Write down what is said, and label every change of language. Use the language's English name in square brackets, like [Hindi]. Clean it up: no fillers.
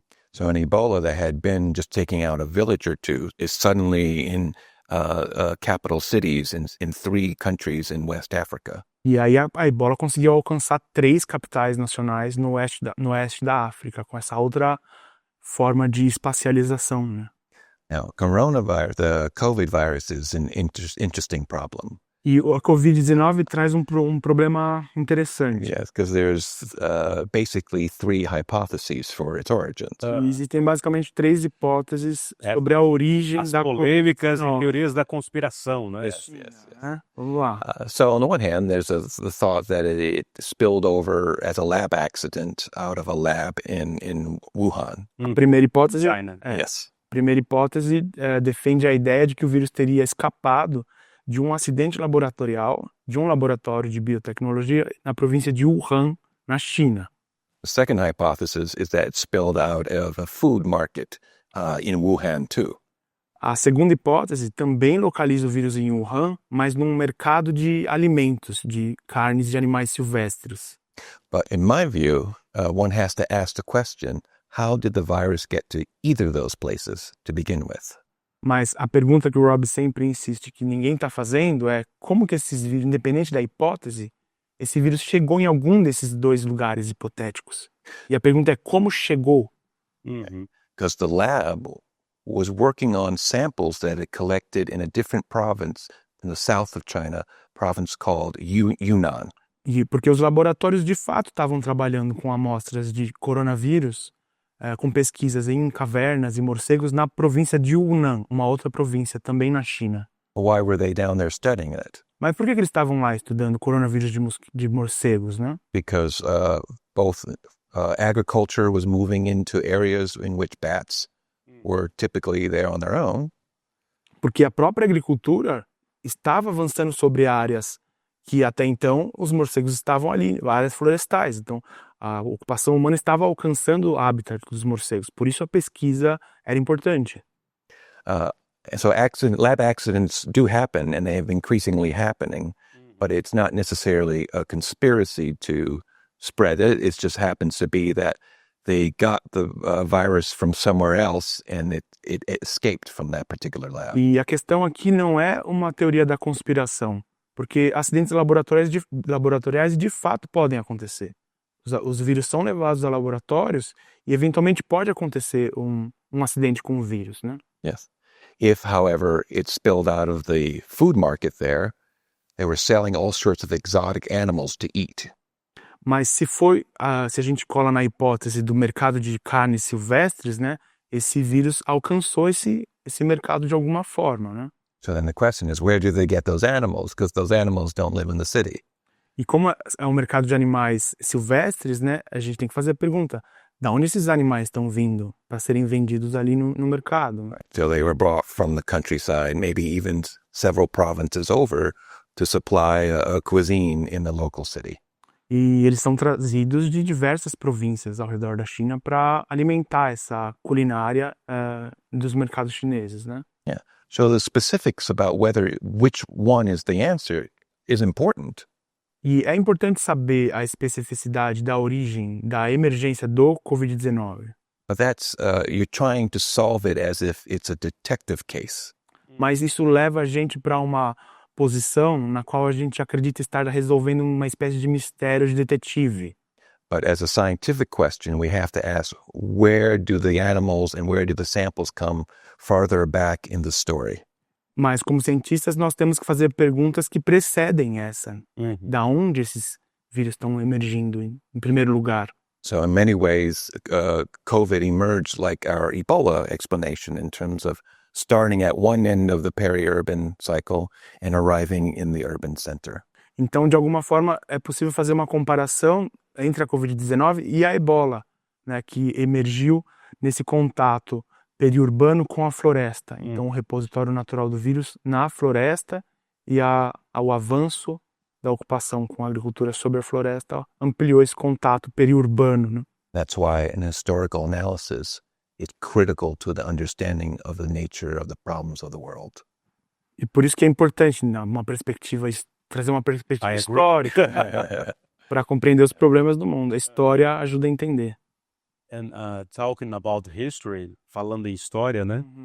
[English] So an Ebola that had been just taking out a village or two is suddenly in capital cities in 3 countries in West Africa. [Portuguese] E aí a ebola conseguiu alcançar 3 capitais nacionais no oeste da África, com essa outra forma de espacialização, né? [English] Now, the COVID virus is an interesting problem. [Portuguese] E a Covid-19 traz um problema interessante. [English] Yes, because there's basically 3 hypotheses for its origins. [Portuguese] Existem basicamente 3 hipóteses sobre a origem As da polêmicas e Covid-19. teorias da conspiração, né? Né? Vamos lá. [English] So on the one hand, there's the thought that it spilled over as a lab accident out of a lab in Wuhan. [Portuguese] A primeira hipótese, China. [English] Yes. [Portuguese] primeira hipótese defende a ideia de que o vírus teria escapado de um acidente laboratorial de um laboratório de biotecnologia na província de Wuhan, na China. [English] The second hypothesis is that it spilled out of a food market in Wuhan too. [Portuguese] A segunda hipótese também localiza o vírus em Wuhan, mas num mercado de alimentos, de carnes de animais silvestres. [English] But in my view, one has to ask the question, how did the virus get to either of those places to begin with? [Portuguese] Mas a pergunta que o Rob sempre insiste que ninguém está fazendo é como que esses vírus, independente da hipótese, esse vírus chegou em algum desses 2 lugares hipotéticos. E a pergunta é como chegou? [English] Because the lab was working on samples that it collected in a different province in the south of China, province called Yunnan. [Portuguese] E porque os laboratórios de fato estavam trabalhando com amostras de coronavírus, com pesquisas em cavernas e morcegos na província de Yunnan, uma outra província também na China. [English] Why were they down there studying it? [Portuguese] Mas por que eles estavam lá estudando coronavírus de morcegos, né? [English] Because both agriculture was moving into areas in which bats were typically there on their own. [Portuguese] Porque a própria agricultura estava avançando sobre áreas que até então os morcegos estavam ali, áreas florestais. Então, a ocupação humana estava alcançando o habitat dos morcegos. Por isso a pesquisa era importante. [English] So lab accidents do happen, and they have increasingly happening, but it's not necessarily a conspiracy to spread it. It just happens to be that they got the virus from somewhere else, and it escaped from that particular lab. [Portuguese] E a questão aqui não é uma teoria da conspiração, porque acidentes laboratoriais de fato podem acontecer. Os vírus são levados a laboratórios e eventualmente pode acontecer um acidente com o vírus, né? [English] Yes. If, however, it spilled out of the food market there, they were selling all sorts of exotic animals to eat. [Portuguese] Mas se a gente cola na hipótese do mercado de carnes silvestres, né? Esse vírus alcançou esse mercado de alguma forma, né? [English] So then the question is, where do they get those animals? Because those animals don't live in the city. [Portuguese] E como é um mercado de animais silvestres, né? A gente tem que fazer a pergunta, da onde esses animais estão vindo para serem vendidos ali no mercado? [English] So they were brought from the countryside, maybe even several provinces over, to supply a cuisine in the local city. [Portuguese] E eles são trazidos de diversas províncias ao redor da China para alimentar essa culinária dos mercados chineses, né? [English] Yeah. So the specifics about which one is the answer is important. [Portuguese] E é importante saber a especificidade da origem da emergência do Covid-19. [English] But that's, you're trying to solve it as if it's a detective case. [Portuguese] Mas isso leva a gente para uma posição na qual a gente acredita estar resolvendo uma espécie de mistério de detetive. [English] But as a scientific question, we have to ask, where do the animals and where do the samples come farther back in the story? [Portuguese] Mas como cientistas nós temos que fazer perguntas que precedem essa. Da onde esses vírus estão emergindo em primeiro lugar? [English] So in many ways, COVID emerged like our Ebola explanation in terms of starting at one end of the peri-urban cycle and arriving in the urban center. [Portuguese] Então, de alguma forma, é possível fazer uma comparação entre a Covid-19 e a Ebola, né, que emergiu nesse contato periurbano com a floresta. Então, o repositório natural do vírus na floresta e o avanço da ocupação com a agricultura sobre a floresta ampliou esse contato periurbano, né? [English] That's why an historical analysis is critical to the understanding of the nature of the problems of the world. [Portuguese] E por isso que é importante, né, trazer uma perspectiva histórica para compreender os problemas do mundo. A história ajuda a entender. [English] And talking about history, [Portuguese] falando em história, né?